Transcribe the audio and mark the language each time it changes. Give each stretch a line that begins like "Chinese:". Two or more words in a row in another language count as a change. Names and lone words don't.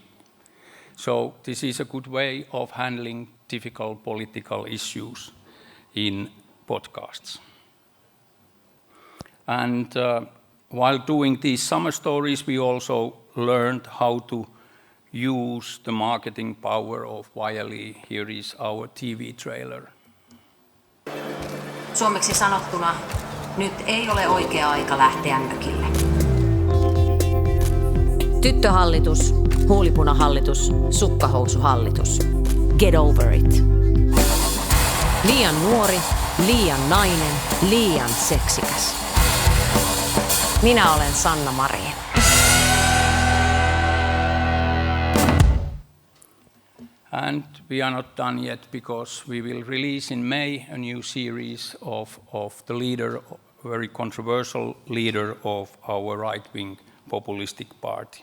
English: So this is a good way of handling difficult political issues in podcasts. And while doing these summer stories, we also learned how to use the marketing power of Yle. Here is our TV trailer.
Finnish: Suomeksi sanottuna, nyt ei ole oikea aika lähteä mökille. Tyttöhallitus, huulipunahallitus, sukkahousuhallitus.
English: Get over it.
Finnish: Liian nuori, liian nainen, liian seksikäs. Minä olen Sanna Marin.
English: And we are not done yet because we will release in May a new series of the leader, very controversial leader of our right-wing populistic party.